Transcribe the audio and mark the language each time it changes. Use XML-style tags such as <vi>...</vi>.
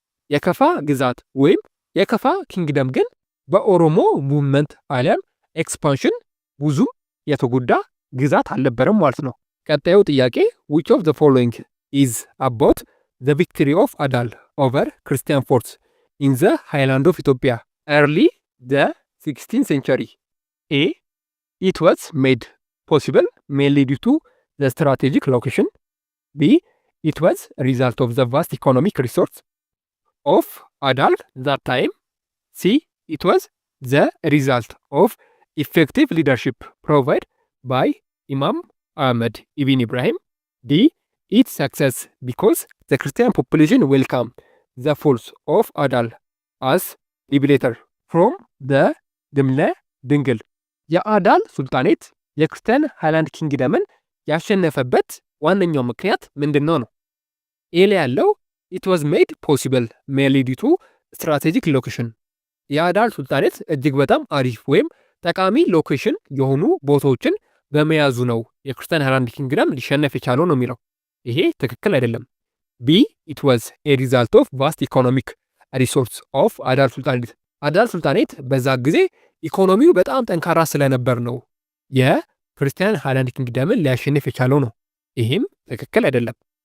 <am>የከፋ ግዛት ወይም የከፋ ኪንግደም ግን በኦሮሞ ሙቭመንት አሊያም ኤክስፓንሽን ብዙ የተጎዳ ግዛት አልነበረም ማለት ነው። ቀጣዩ ጥያቄ</am> <en>which of the following is about the victory of Adal over Christian forces in the highland of Ethiopia early the 16th century? A. It was made possible mainly due to the strategic location. B. It was a result of the vast economic resource of Adal that time. C. It was the result of effective leadership provided by Imam Ahmed Ibn Ibrahim. D. Its success because the Christian population welcomed the force of Adal as liberator from the</en> <am>ድምለ ድንግል። የአዳል ሱልጣኔት የክርስቲያን ሃይላንድ ኪንግደምን ያሸነፈበት ዋነኛው ምክንያት ምንድነው ነው? ኤ ላይ ያለው</am> <en>it was made possible mainly due to strategic location።</en> <am>የአዳል ሱልጣኔት እጅግ በጣም አሪፍ ወይም ጠቃሚ ሎኬሽን የሆኑ ቦታዎችን በመያዙ ነው የክርስቲያን ሃይላንድ ኪንግደም ሊሸነፍ የቻለው ነው የሚለው። ይሄ ትክክል አይደለም። ቢ</am> <en>it was a result of vast economic resource of</en> <am>አዳል ሱልጣኔት። አዳል ሱልጣኔት በዛ ጊዜ ኢኮኖሚው በጣም ጠንካራ ስለነበር ነው የክርስቲያን ሃይላንድ ኪንግደምን ሊያሸንፍ የቻለው ነው። ይህም ትክክል አይደለም።</am>